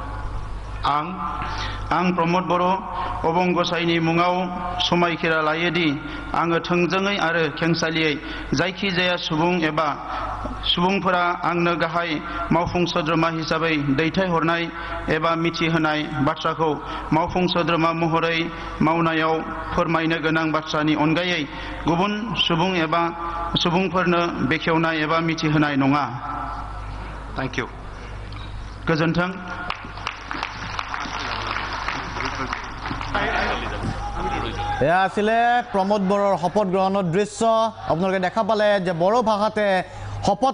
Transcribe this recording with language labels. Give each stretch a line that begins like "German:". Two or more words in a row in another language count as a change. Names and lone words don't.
Bodo: आं प्रमोद बड़ो अबं गसाइनि मुङाव समायखिरा लायोदि आङो थोंजोङै आरो खेंसालियै जायखिजाया सुबुं एबा सुबुंफोरा आंनो गाहाय मावफुं सोद्रोमा हिसाबै दैथायहरनाय एबा मिथिहोनाय बाथ्राखौ मावफुं सोद्रोमा महरै मावनायाव फोरमायनो गोनां बाथ्रानि अनगायै गुबुन सुबुं एबा सुबुंफोरनो बेखेवनाय एबा मिथिहोनाय नङा
English: thank you
Bodo: गोजोन्थों
Assamese: এয়া আছিলে প্ৰমোদ বড়োৰ শপত গ্ৰহণৰ দৃশ্য আপোনালোকে দেখা পালে যে বড়ো ভাষাতে শপত